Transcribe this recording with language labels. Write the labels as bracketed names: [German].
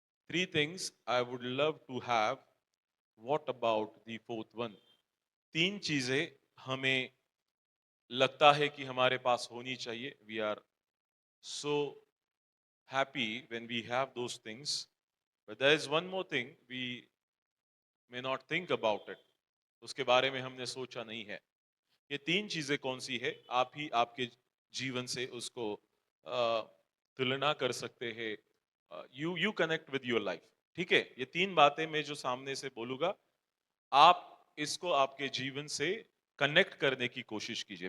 [English] Three things I would love to have. What about the fourth one? [Hindi] तीन चीजें हमें लगता है कि हमारे पास होनी चाहिए. [English] We are so happy when we have those things. But there is one more thing we may not think about it. [Hindi] उसके बारे में हमने सोचा नहीं है. ये तीन चीजें कौन सी है? आप ही आपके जीवन से उसको तुलना कर सकते हैं. [English] You connect with your life. [Hindi] ठीक है, ये तीन बातें मैं जो सामने से बोलूंगा, आप इसको आपके जीवन से कनेक्ट करने की कोशिश कीजिए.